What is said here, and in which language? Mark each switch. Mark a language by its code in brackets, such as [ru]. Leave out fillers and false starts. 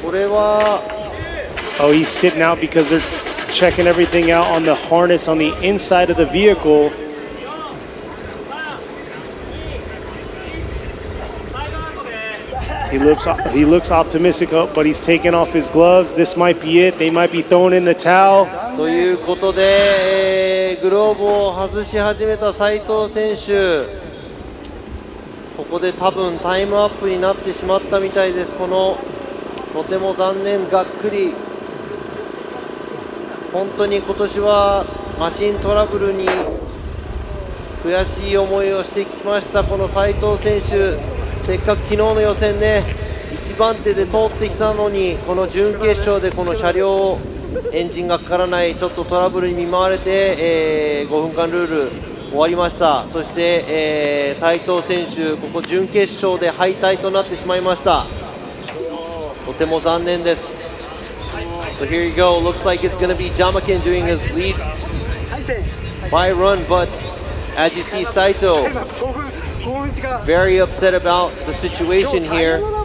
[en] Oh, he's sitting out because they're checking everything out on the harness on the inside of the vehicle. He looks optimistic, but he's taking off his gloves. This might be it. They might be throwing in the towel. [ja] ということで、グローブを外し始めた斉藤選手、ここで多分タイムアップになってしまったみたいです。このとても残念、がっくり。本当に今年はマシントラブルに悔しい思いをしてきました。この斉藤選手、せっかく昨日の予選ね、1番手で通ってきたのに、この準決勝でこの車両エンジンがかからないちょっとトラブルに見舞われて、5分間ルール終わりました。そして、斉藤選手、ここ準決勝で敗退となってしまいました。とても残念です。 [en] So here you go. Looks like it's going to be Jyamaken doing his lead by run, but as you see, Saito very upset about the situation here.